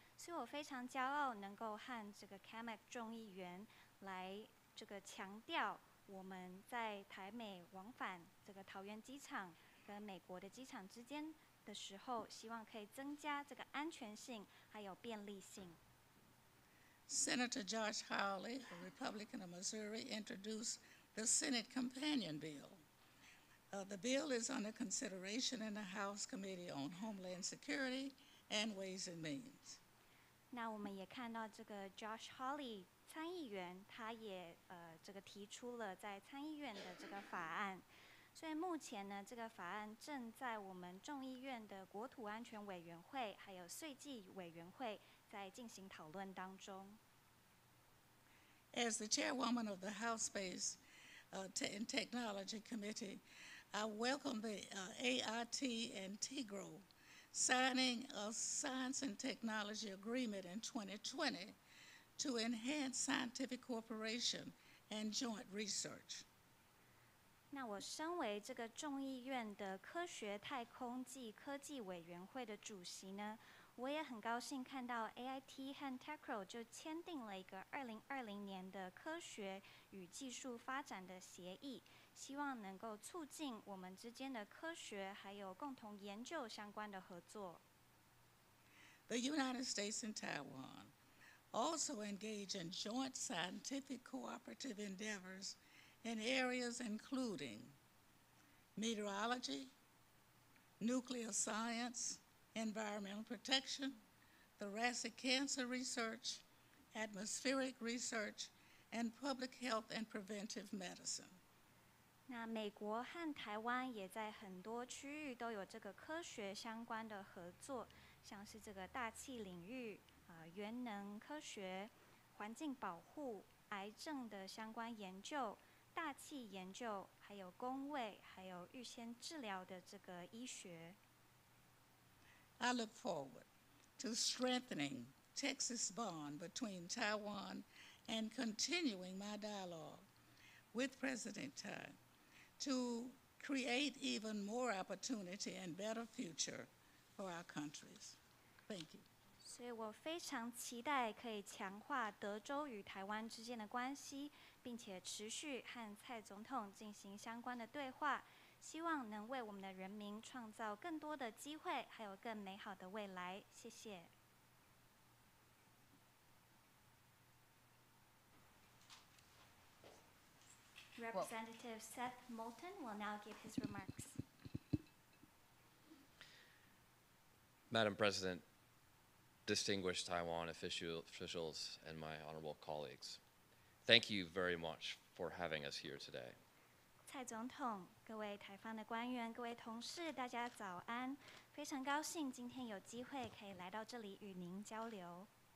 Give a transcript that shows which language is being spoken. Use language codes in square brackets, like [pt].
[zh] 所以我非常骄傲能够和这个 Cammack 众议员来这个强调我们在台美往返这个桃园机场跟美国的机场之间的时候，希望可以增加这个安全性还有便利性。 [en] Senator Josh Hawley, a Republican of Missouri, introduced the Senate Companion Bill. The bill is under consideration in the House Committee on Homeland Security and Ways and Means. [zh] 那我们也看到这个 Josh Hawley 参议员，他也这个提出了在参议院的这个法案。所以目前呢，这个法案正在我们众议院的国土安全委员会还有税计委员会在进行讨论当中。 [en] As the chairwoman of the House Space and Technology Committee, I welcome the AIT and TIGRO signing a science and technology agreement in 2020 to enhance scientific cooperation and joint research. [zh] 那我身为这个众议院的科学太空暨科技委员会的主席呢，我也很高兴看到 AIT 和 TIGRO 就签订了一个2020年的科学与技术发展的协议，希望能够促进我们之间的科学还有共同研究相关的合作。 [en] The United States and Taiwan also engage in joint scientific cooperative endeavors in areas including meteorology, nuclear science, environmental protection, thoracic cancer research, atmospheric research, and public health and preventive medicine. [zh] 那美国和台湾也在很多区域都有这个科学相关的合作，像是这个大气领域、原能科学、环境保护、癌症的相关研究、大气研究，还有公卫，还有预先治疗的这个医学。 [en] I look forward to strengthening Texas bond between Taiwan and continuing my dialogue with President Tai to create even more opportunity and better future for our countries. Thank you. [zh] 所以我非常期待可以强化德州与台湾之间的关系，并且持续和蔡总统进行相关的对话，希望能为我们的人民创造更多的机会，还有更美好的未来。谢谢。 [en] Representative Seth Moulton will now give his remarks. Madam President, distinguished Taiwan officials, and my honorable colleagues, thank you very much for having us here today. [zh] 蔡总统、各位台方的官员、各位同事，大家早安！非常高兴今天有机会可以来到这里与您交流。